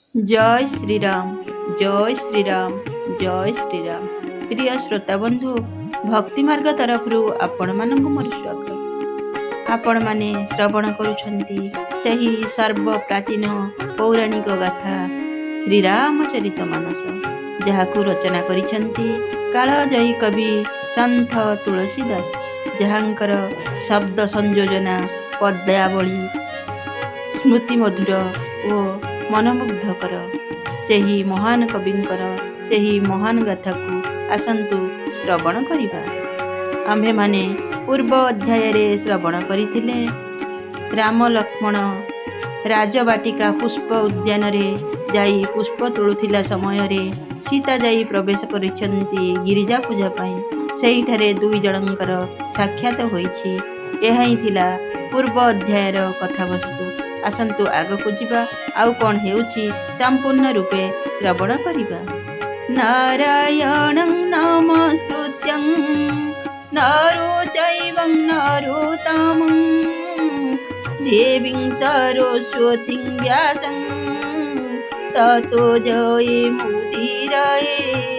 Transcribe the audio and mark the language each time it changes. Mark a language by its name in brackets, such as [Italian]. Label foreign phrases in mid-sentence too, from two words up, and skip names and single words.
[Hindi] जय श्रीराम जय श्रीराम जय श्रीराम। [Odia] ପ୍ରିୟ ଶ୍ରୋତା ବନ୍ଧୁ, ଭକ୍ତି ମାର୍ଗ ତରଫ ଆପଣ ମାନଙ୍କ ମୋର ସ୍ୱାଗତ। ଆପଣ ମାନେ ଶ୍ରବଣ କରୁଛନ୍ତି ସହି ସର୍ବ ପ୍ରାଚୀନ ପୌରାଣିକ ଗାଥା ଶ୍ରୀରାମଚରିତମାନସ, ଯାହାକୁ ରଚନା କରିଛନ୍ତି କାଳଜୟୀ କବି ସନ୍ଥ ତୁଳସୀଦାସ, ଯାହାଙ୍କର ଶବ୍ଦ ସଂଯୋଜନା ପଦ୍ୟାବଳୀ ସ୍ମୃତି ମଧୁର ଓ ମନମୁଗ୍ଧକର ସେହି ମହାନ କବିଙ୍କର ସେହି ମହାନ ଗାଥା କୁ ଆସନ୍ତୁ ଶ୍ରବଣ କରିବା। ଆମ୍ଭେ ମାନେ ପୂର୍ବ ଅଧ୍ୟାୟ ରେ ଶ୍ରବଣ କରିଥିଲେ ରାମ ଲକ୍ଷ୍ମଣ ରାଜବାଟିକା ପୁଷ୍ପ ଉଦ୍ୟାନ ରେ ଯାଇ ପୁଷ୍ପ ତୋଳୁଥିଲା ସମୟ ରେ ସୀତା ଯାଇ ପ୍ରବେଶ କରିଛନ୍ତି ଗିରିଜା ପୂଜା ପାଇଁ। ସେହିଠାରେ ଦୁଇ ଜଣଙ୍କର ସାକ୍ଷାତ ହୋଇଛି। ଏହା ହିଁ ଥିଲା ପୂର୍ବ ଅଧ୍ୟାୟର କଥାବସ୍ତୁ। ଆସନ୍ତୁ ଆଗକୁ ଯିବା, ଆଉ କଉଣ ହେଉଛି ସମ୍ପୂର୍ଣ୍ଣ ରୂପେ ଶ୍ରବଣ କରିବା। [Sanskrit] नारायणं नमस्कृत्यं नरो चैवं नरोत्तमं देवीं सरस्वतीं व्यासं ततो जयमुदीरये।